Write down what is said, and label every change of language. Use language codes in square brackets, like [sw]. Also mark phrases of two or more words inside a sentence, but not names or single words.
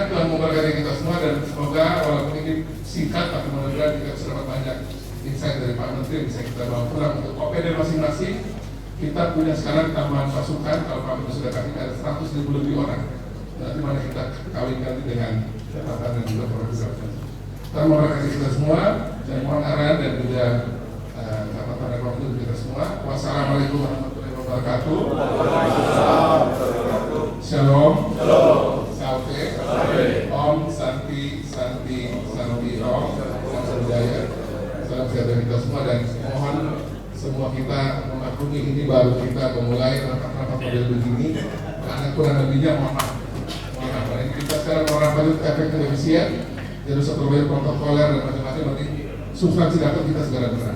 [id] Tuhan memberkati kita semua, dan semoga walaupun ini singkat tapi mudah-mudahan kita bisa dapat banyak insight dari Pak Menteri yang bisa kita bawa pulang untuk OPD masing-masing, kita punya sekarang tambahan pasukan, kalau kami sudah kasih ada 100.000 lebih orang. Nanti mana kita kawinkan dengan catatan dan juga program. Kita mau kasih kita semua, dan mohon arahan dan juga catatan dan program kita semua. [ar] والسلام عليكم ورحمة الله وبركاته. [id] Shalom. Salve. [sa] Om Santi Santi Santi Om. [id] Salam Jaya. Salam sejahtera kita semua, dan mohon semua kita memaklumi ini baru kita memulai rapat-rapat model begini, karena kurang lebihnya mohon maaf. Kita sekarang orang baru efek efisien, jadi satu program protokoler dan macam-macam, nanti substansi data kita segera benar.